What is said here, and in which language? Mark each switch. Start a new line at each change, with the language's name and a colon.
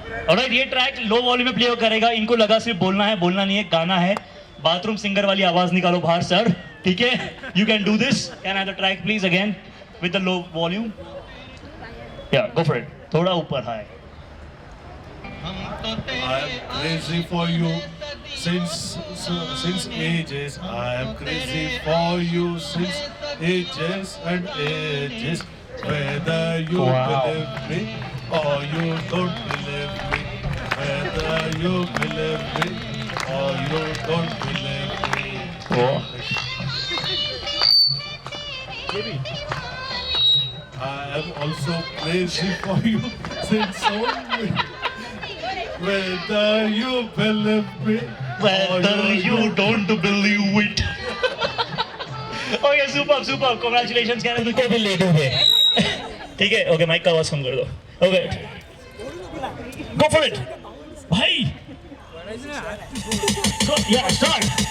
Hindi: Alright, ये track low volume में play करेगा. इनको लगा सिर्फ बोलना नहीं है, गाना है. बाथरूम सिंगर वाली आवाज निकालो बाहर सर. ठीक है,
English: You can do this. Can I the track please again with the low volume. या go for it.
Hindi: थोड़ा ऊपर
English: High. I am crazy for you since ages. I am crazy for you since ages and ages. Whether you believe me or you don't believe me, whether you believe me or you don't believe me. I am also crazy for you since so many. Whether you believe me, Whether you don't believe it. Okay, super. Congratulations. Can I do it
Hindi: late हो गए. ठीक है, okay mic का आवाज कम कर दो. Okay,
English: go for it
Hindi: भाई.
English: या स्टार्ट.